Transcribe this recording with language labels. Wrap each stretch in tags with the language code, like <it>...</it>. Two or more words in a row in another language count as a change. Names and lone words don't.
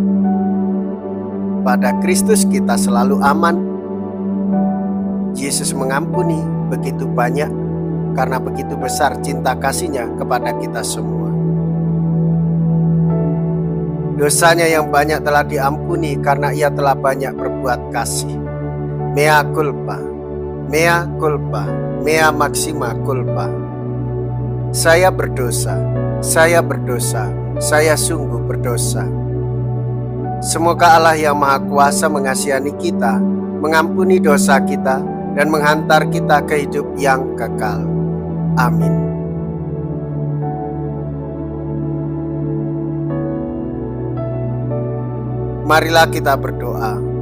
<id>Pada Kristus kita selalu aman. Yesus mengampuni begitu banyak karena begitu besar cinta kasih-Nya kepada kita semua. Dosanya yang banyak telah diampuni karena Ia telah banyak berbuat kasih.</id> <la>Mea culpa, mea culpa, mea maxima culpa.</la> <id>Saya berdosa, saya sungguh berdosa. Semoga Allah yang Maha Kuasa mengasihani kita, mengampuni dosa kita, dan menghantar kita ke hidup yang kekal. Amin. Marilah kita berdoa.</id>